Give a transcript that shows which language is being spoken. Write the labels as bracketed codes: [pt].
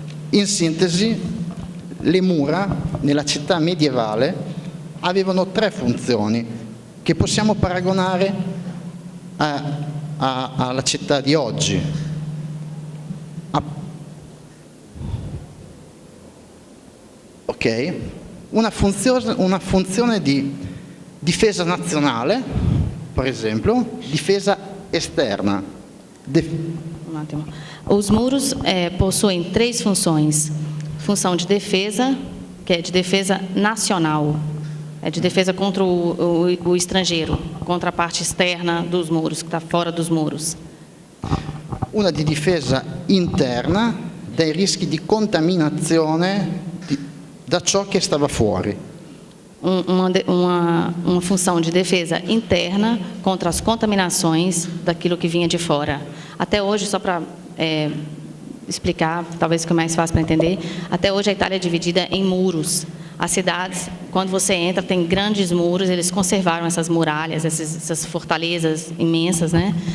[it] In sintesi, le mura nella città medievale avevano 3 funzioni che possiamo paragonare alla città di oggi. Ok? Una funzione di difesa nazionale, per esempio, difesa esterna. Um attimo. [pt] Os muros possuem 3 funções. Função de defesa, que é de defesa nacional. É de defesa contra o estrangeiro, contra a parte externa dos muros, que está fora dos muros. [it] Una di difesa interna dai rischi di contaminazione da ciò che stava fuori. [pt] Uma função de defesa interna contra as contaminações daquilo que vinha de fora. Até hoje, só para explicar, talvez fique mais fácil para entender, até hoje a Itália é dividida em muros. As cidades, quando você entra, tem grandes muros, eles conservaram essas muralhas, essas fortalezas imensas, né?